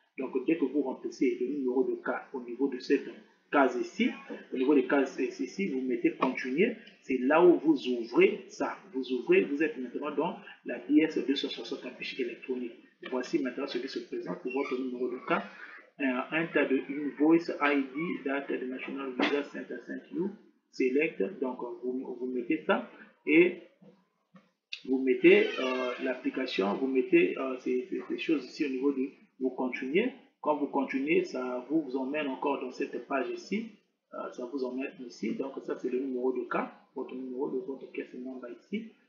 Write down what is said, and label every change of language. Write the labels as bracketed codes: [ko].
[fr] Donc, dès que vous remplissez le numéro de cas au niveau de cette case ici, au niveau des cases ici, vous mettez continuer. C'est là où vous ouvrez ça. Vous ouvrez, vous êtes maintenant dans la DS 260, la fiche électronique. Voici maintenant ce qui se présente pour votre numéro de cas. [en] Enter the invoice ID that the National Visa Center sent you. [fr] Select, donc vous mettez ça et vous mettez l'application, vous mettez ces choses ici au niveau de vous continuez. Quand vous continuez, ça vous emmène encore dans cette page ici. Ça vous emmène ici. Donc ça c'est le numéro de cas, votre numéro de votre caisse number ici.